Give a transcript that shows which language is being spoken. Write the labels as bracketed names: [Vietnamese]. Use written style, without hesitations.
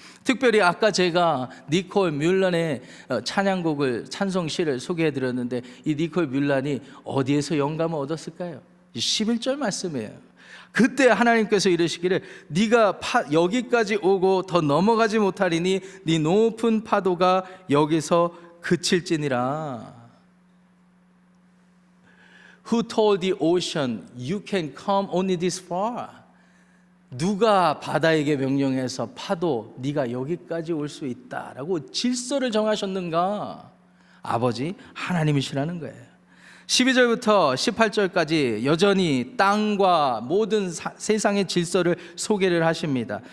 [Korean] 특별히 아까 제가 니콜 뮬란의 찬양곡을, 찬송시를 소개해 드렸는데 이 니콜 뮬란이 어디에서 영감을 얻었을까요? 11절 말씀이에요. 그때 하나님께서 이르시기를 네가 여기까지 오고 더 넘어가지 못하리니 네 높은 파도가 여기서 그칠지니라. [English] Who told the ocean you can come only this far? [Korean] 누가 바다에게 명령해서 파도 네가 여기까지 올 수 있다라고 질서를 정하셨는가? 아버지 하나님이시라는 거예요. 12절부터 18절까지 여전히 땅과 모든 세상의 질서를 소개를 하십니다.